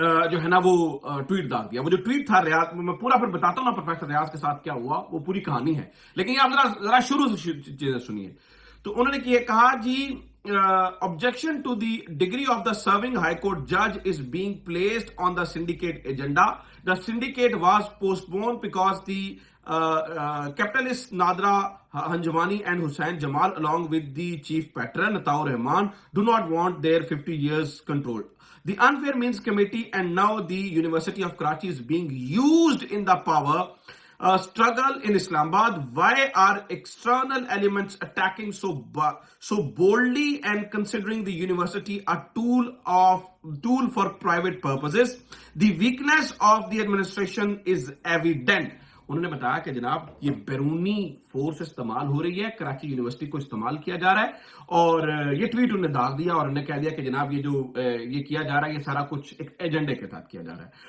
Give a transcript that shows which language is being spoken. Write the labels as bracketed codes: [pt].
[ur] جو ہے نا وہ ٹویٹ داغ دیا۔ وہ جو ٹویٹ تھا ریاض، میں پورا پھر بتاتا ہوں نا پروفیسر ریاض کے ساتھ کیا ہوا، وہ پوری کہانی ہے، لیکن آپ ذرا شروع سے چیزیں سنیے۔ تو انہوں نے کہا جی [en] objection to the degree of the serving high court judge is being placed on the syndicate agenda. The syndicate was postponed because the capitalists Nadra Hanjwani and Hussain Jamal along with the chief patron Ataur Rahman do not want their 50 years control. The Unfair Means Committee and now the University of Karachi is being used in the power struggle in Islamabad. Why are external elements attacking so boldly and considering the university a tool for private purposes? The weakness of the administration is evident. [ur] انہوں نے بتایا کہ جناب یہ بیرونی force استعمال ہو رہی ہے, کراچی یونیورسٹی کو استعمال کیا جا رہا ہے, اور یہ ٹویٹ انہیں داغ دیا اور انہیں کہہ دیا کہ جناب یہ جو یہ کیا جا رہا ہے یہ سارا کچھ ایک ایجنڈے کے تحت کیا جا رہا ہے.